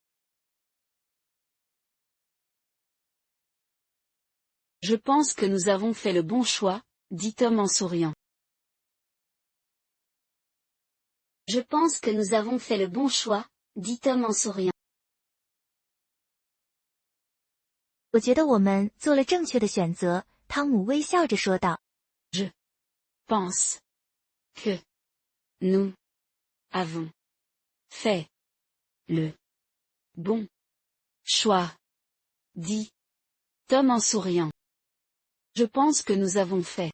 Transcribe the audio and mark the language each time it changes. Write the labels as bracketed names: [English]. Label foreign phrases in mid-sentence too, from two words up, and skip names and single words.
[French] Je pense que nous avons fait le bon choix, dit Tom en souriant. Je pense que nous avons fait le bon choix, dit Tom en souriant. [Chinese] 我觉得我们做了正确的选择，汤姆微笑着说道。 [French] Je pense que nous avons fait le bon choix, dit Tom en souriant. Je pense que nous avons fait.